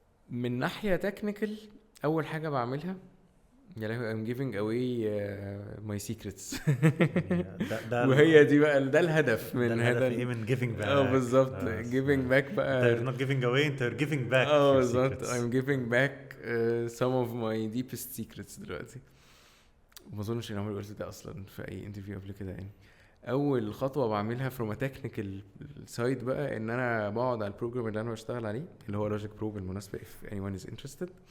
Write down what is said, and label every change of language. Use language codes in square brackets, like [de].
[ar] من ناحيه تكنيكال، اول حاجه بعملها يعني [en] I'm giving away my secrets. [ar] ده وهي دي بقى ده الهدف من هذا ايه، من [en] giving back. [ar] بالظبط [en] giving back [ar] بقى. [en] You're not giving away, you're giving back. [ar] بالظبط [en] I'm giving back some of my deepest secrets [ar] دلوقتي. ما اظنش ان عمري قلت ده اصلا في اي انترفيو قبل كده يعني. اول خطوه بعملها [en] from a technical side [ar] بقى ان انا بقعد على البروجرام اللي انا بشتغل عليه اللي هو Logic Pro بالمناسبه [en] if anyone is interested.